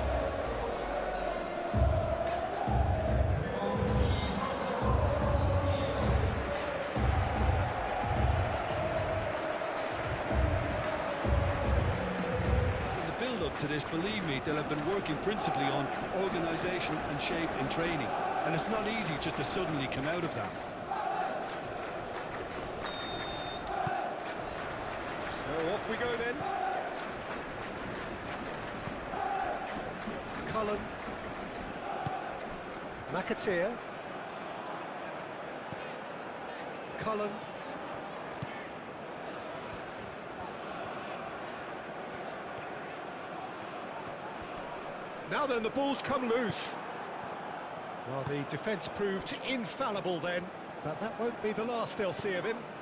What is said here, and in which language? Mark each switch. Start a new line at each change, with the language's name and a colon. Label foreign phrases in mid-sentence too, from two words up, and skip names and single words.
English: To this, believe me, they'll have been working principally on organisation and shape in training, and it's not easy just to suddenly come out of that. So off we go then. Cullen. McAteer. Cullen. Now then, the ball's come loose. Well, the defence proved infallible then, but that won't be the last they'll see of him.